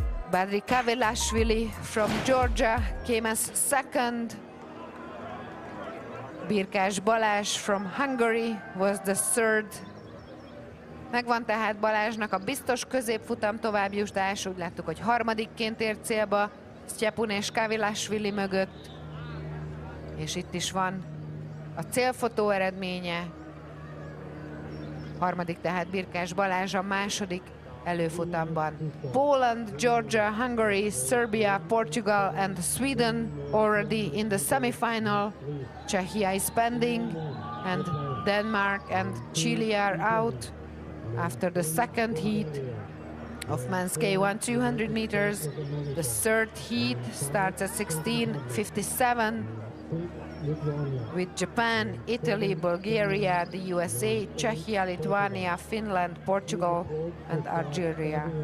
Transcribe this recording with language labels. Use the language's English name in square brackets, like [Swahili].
[English] Badri Kavilashvili from Georgia came as second. Birkás Balázs from Hungary was the third. [Hungarian] Megvan tehát Balázsnak a biztos középfutam továbbjutás, úgy láttuk, hogy harmadikként ért célba Sztyepun és Kavilashvili mögött. És itt is van a célfotó eredménye. Harmadik tehát Birkás Balázs a második előfutamban. [English] Poland, Georgia, Hungary, Serbia, Portugal and Sweden already in the semifinal. Czechia is pending, and Denmark and Chile are out. After the second heat of men's K1 200 meters, the third heat starts at 16:57 with Japan, Italy, Bulgaria, the USA, Czechia, Lithuania, Finland, Portugal, and Algeria.